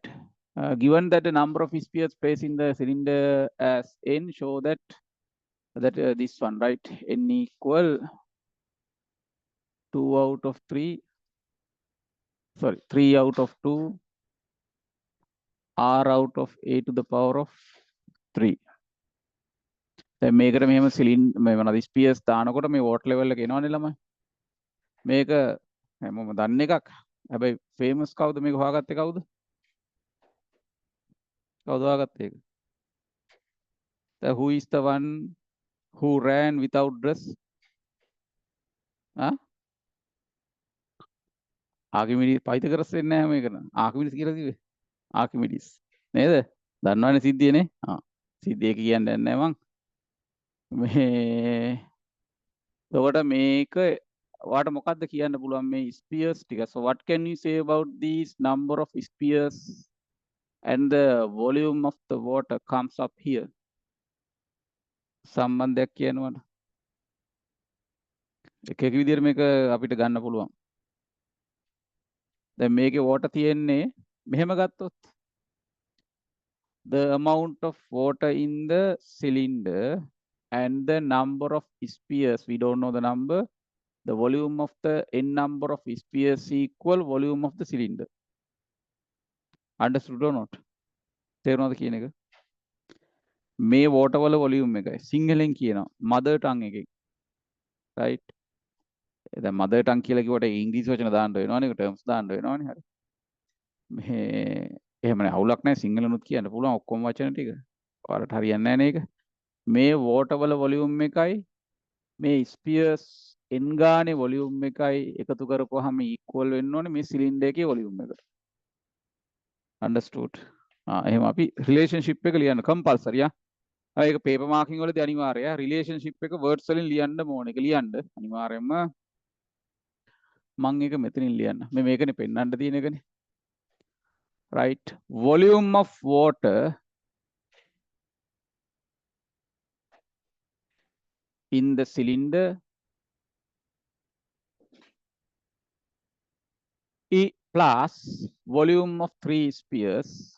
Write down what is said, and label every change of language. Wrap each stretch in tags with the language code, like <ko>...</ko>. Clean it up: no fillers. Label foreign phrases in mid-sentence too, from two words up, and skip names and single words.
<en>Given that the number of spheres placed in the cylinder as n, show that this one, right? N equal 2 out of 3. Sorry, 3 out of 2. R out of A to the power of 3.</en> <si>දැන් මේකට මෙහෙම සිලින්ඩර් මේ මොනවද ස්පියර්ස් දානකොට මේ</si> <en>water level</en> <si>එක එනවනේ ළමයි. මේක හැමෝම දන්න එකක්. හැබැයි ෆේමස් කවුද මේක හොයාගත්තේ කවුද? කවුද හොයාගත්තේ ඒක?</si> <en>Who is the one who ran without dress?</en> <si>ආකිමිඩිස් පයිතගරස් වෙන්නේ නැහැ මේක. ආකිමිඩිස් කියලා කිව්වේ. ආකිමිඩිස්. නේද? දන්නවනේ සිද්ධියනේ. සිද්ධිය කියන්නේ නැහැ මං. මේ එතකොට මේක ඔයාට මොකද්ද කියන්න පුළුවන් මේ ස්පියර්ස් ටික?</si> <en>So what can you say about these number of spheres and the volume of the water comes up here?</en> <si>සම්බන්ධයක් කියනවද? එක එක විදිහට මේක අපිට ගන්න පුළුවන්. දැන් මේකේ water තියෙන්නේ මෙහෙම ගත්තොත්</si> <en>the amount of water in the cylinder and the number of spheres, we don't know the number. The volume of the n number of spheres equal volume of the cylinder. Understood or not?</en> <si>තේරුණාද කියන එක? මේ water වල volume එකයි. සිංහලෙන් කියනවා</si> <en>mother tongue</en> <si>එකෙන්. right? දැන්</si> <en>mother tongue</en> <si>කියලා කිව්වට ඉංග්‍රීසි වචන දාන්න වෙනවනේ, terms දාන්න වෙනවනේ. හරි. මේ එහෙමනේ අවුලක් නැහැ, සිංහලනුත් කියන්න පුළුවන් ඔක්කොම වචන ටික. ඔයාලට හරියන්නේ නැහැ නේද? මේ water වල volume එකයි මේ spheres n ගානේ volume එකයි එකතු කරපුවාම equal වෙන්න ඕනේ මේ cylinder එකේ volume එකට. Understood? එහෙනම් අපි relationship එක ලියන්න compulsory. ඒක</si> <en>paper marking</en> <si>වලදී අනිවාර්යයි. relationship එක words වලින් ලියන්න ඕනේ. ඒක ලියන්න අනිවාර්යයෙන්ම මම ඒක මෙතනින් ලියන්න. මේකනේ පෙන්වන්න තියෙන එකනේ.</si> <en>Right? Volume of water in the cylinder plus volume of 3 spheres.</en>